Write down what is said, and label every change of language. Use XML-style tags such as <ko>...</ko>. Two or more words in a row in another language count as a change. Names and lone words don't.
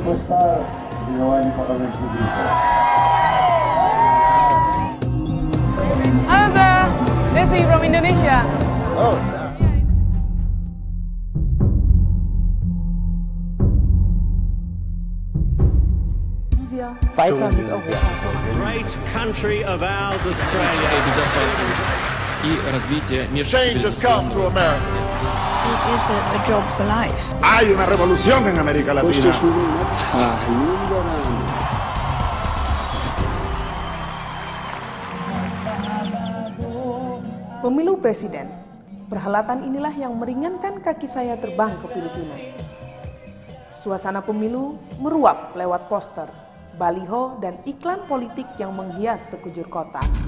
<id>besar diawali Bapak Republik.</id> <en>Halo sir, Desi from Indonesia. Oh.</en> <de>Weiter mit Europa.</de> <en>Great country of ours, Australia. Change has come to America. It is a job for life.</en> <es>Hay una revolución en América Latina.</es> <id>Pemilu presiden. Perhelatan inilah yang meringankan kaki saya terbang ke Filipina. Suasana pemilu meruap lewat poster, baliho, dan iklan politik yang menghias sekujur kota.</id>